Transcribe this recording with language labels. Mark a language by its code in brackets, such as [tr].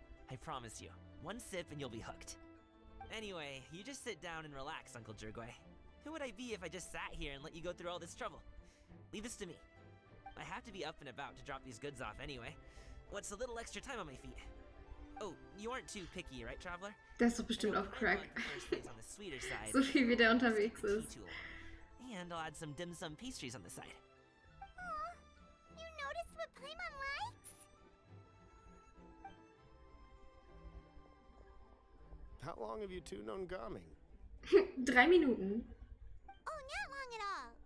[en] I promise you, one sip and you'll be hooked. Anyway, you just sit down and relax, Uncle Jirgway. Who would I be if I just sat here and let you go through all this trouble? Leave this to me. I have to be up and about to drop these goods off anyway. What's a little extra time on my feet? Oh, you aren't too picky, right, Traveler? [de] Der ist doch bestimmt auf Crack. [en] On the sweeter side. [de] So viel wie der unterwegs ist. [en] And I'll add some dim sum pastries on the side. Aw, you noticed what Paimon likes? How long have you two known Gaming? [de] 3 Minuten. [en] Oh, not long at all.